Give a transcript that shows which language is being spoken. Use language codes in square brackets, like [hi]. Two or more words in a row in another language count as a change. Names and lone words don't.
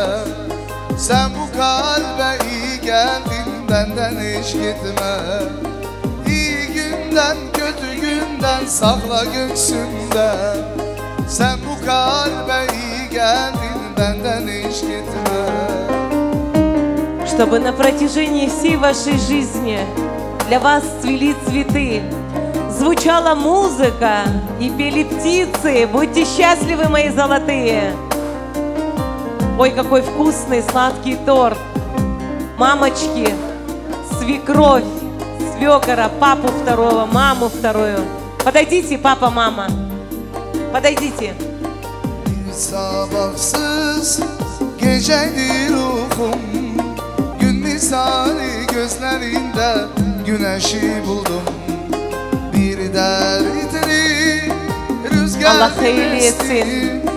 [tr] Sen bu kalbe iyi geldin, benden hiç gitme. İyi günden kötü günden sakla göksünde. Sen bu kalbe iyi geldin, benden hiç gitme. [ru] Чтобы на протяжении всей вашей жизни для вас цвели цветы, звучала музыка и пели птицы. Будьте счастливы, мои золотые! Ой, какой вкусный сладкий торт! Мамочки, свекровь, свекора, папу второго, маму вторую. Подойдите, папа, мама. Подойдите. [tr] Sabahsız geceydi ruhum. Gün misali gözlerinde güneşi buldum. Bir dertli rüzgar Allah hayırlı etsin.